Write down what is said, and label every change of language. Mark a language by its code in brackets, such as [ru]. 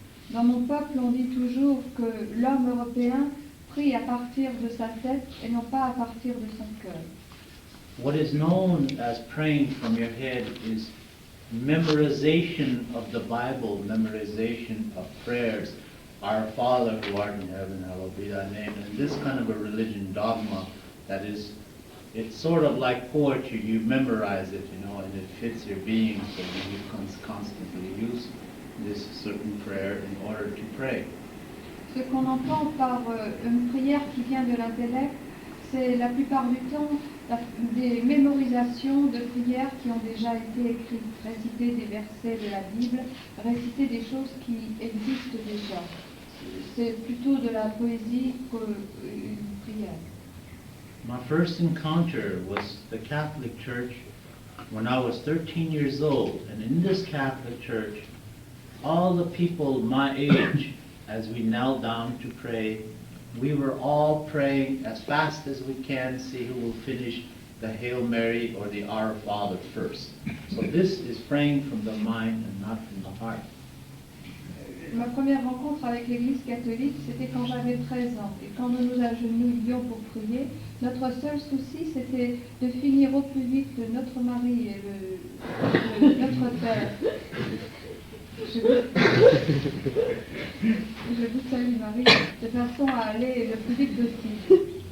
[fr] Dans mon peuple, on dit toujours que l'homme européen prie à partir de sa tête et non pas à partir de son cœur. [en] What is known as praying from your head is memorization of the Bible, memorization of prayers. Our Father who art in heaven, hallowed be thy name. And this kind of a religion dogma that is, it's sort of like poetry. You memorize it, and it fits your being, so you constantly use this certain prayer in order to pray. [fr] Ce qu'on entend par une prière qui vient de l'intellect, c'est la plupart du temps des mémorisations de prières qui ont déjà été écrites, réciter des versets de la Bible, réciter des choses qui existent déjà. C'est plutôt de la poésie qu'une prière. [en] My first encounter was the Catholic Church when I was 13 years old. And in this Catholic Church, all the people my age, as we knelt down to pray, we were all praying as fast as we can, see who will finish the Hail Mary or the Our Father first. So this is praying from the mind and not from the heart. [fr] Ma première rencontre avec l'Église catholique, c'était quand j'avais 13 ans. Et quand nous nous agenouillions pour prier, notre seul souci, c'était de finir au plus vite Notre Marie et Notre Père. Je vous salue Marie, de façon à aller le plus vite possible.